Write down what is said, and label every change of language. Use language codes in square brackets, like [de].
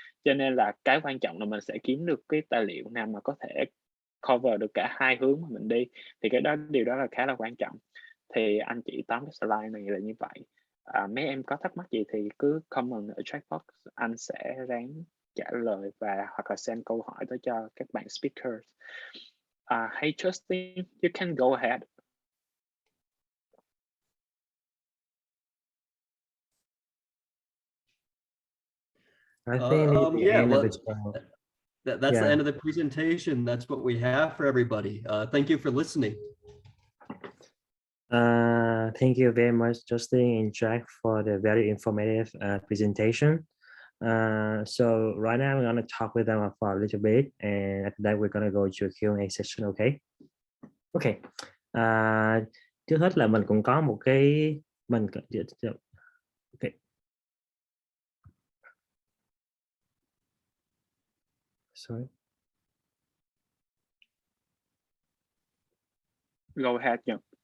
[vi] Cho nên là cái quan trọng là mình sẽ kiếm được cái tài liệu nào mà có thể cover được cả hai hướng mà mình đi, thì điều đó là khá là quan trọng. Thì anh chỉ tóm cái slide này là như vậy. Mấy em có thắc mắc gì thì cứ comment ở chat box, anh sẽ ráng trả lời và hoặc là send câu hỏi tới cho các bạn speakers. [en] Hey Justin, you can go ahead. I think the Yeah, end of well, the show. that's the end of the presentation. That's what we have for everybody. Thank you for listening. Thank you very much, Justin and Jack, for the very informative presentation. So right now, I'm going to talk with them for a little bit, and after that, we're going to go to a Q&A session, okay? Okay. [vi] Trước hết là mình cũng có một cái... [en] Okay. Sorry. Go ahead, Nhật.